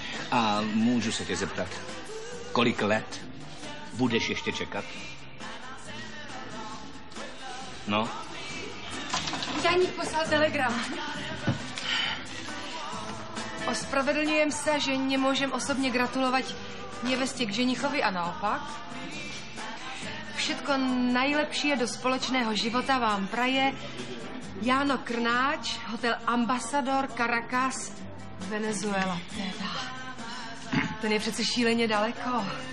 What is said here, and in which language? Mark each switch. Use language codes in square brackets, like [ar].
[cs] A můžu se tě zeptat, kolik let budeš ještě čekat? No? Tajník poslal telegram. [sk] Ospravedlňujem se, že nemůžem osobně gratulovat nevestě k ženichovi a naopak. Všetko najlepšie do společného života vám praje Jáno Krnáč, hotel Ambassador, Caracas, Venezuela teda. [cs] Ten je přece šíleně daleko.